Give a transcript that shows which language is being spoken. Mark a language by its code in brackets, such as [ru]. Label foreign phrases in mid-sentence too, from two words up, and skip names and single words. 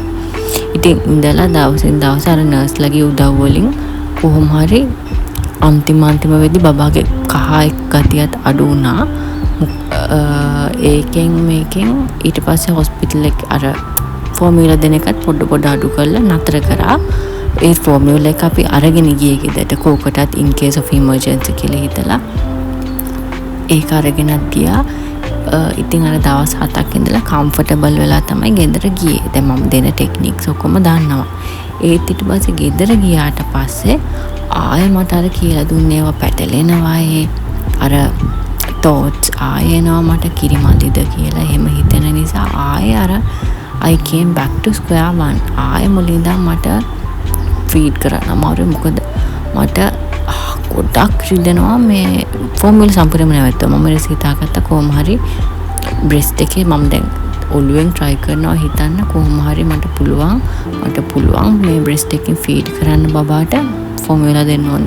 [si] ඉතින් ඉඳලා දවසින් දවස අර නර්ස්ලාගේ උදව් වලින් කොහොම හරි අන්තිම වෙද්දි බබාගේ කහ එක් ගතියත් අඩු වුණා. ඒකෙන් මේකෙන් ඊට පස්සේ හොස්පිටල් එක අර ෆෝමියුලා දෙන එකත් පොඩ අඩු කරලා නතර කරා. ඒ ෆෝමියුලා එක අපි අරගෙන ගියේ ගෙදරට කෝකටත් [en] in case of emergency [si] කියලා හිතලා ඒක අරගෙනත් ගියා. ඉතින් අර දවස් 7ක් ඉඳලා කම්ෆර්ටබල් වෙලා තමයි ගෙදර ගියේ. දැන් මම දෙන ටෙක්නික්ස් ඔක්කොම දන්නවා. ඒත් ඊට පස්සේ ගෙදර ගියාට පස්සේ ආයෙ මට අර කියලා දුන්නේ ඒවා පැටලෙනවා. අර thoughts ආයෙ එනවා මට කිරි මදිද කියලා එහෙම හිතෙන නිසා ආයෙ අර [en] I came back to square one. [si] ආයෙ මුලින්දා මට ෆීඩ් කරන්න අමාරුයි. මොකද මට ගොඩක් රිදෙනවා මේ ෆෝමියුලා සම්පූර්ණයෙන්ම නැවතුවා. මම හිතාගත්තා කොහොම හරි බ්‍රෙස්ට් එකේ මම දැන් ඔළුවෙන් try කරනවා හිතන්න කොහොම හරි මට පුළුවන් මේ බ්‍රෙස්ට් එකෙන් ෆීඩ් කරන්න බබාට ෆෝමියුලා දෙන්න ඕනේ.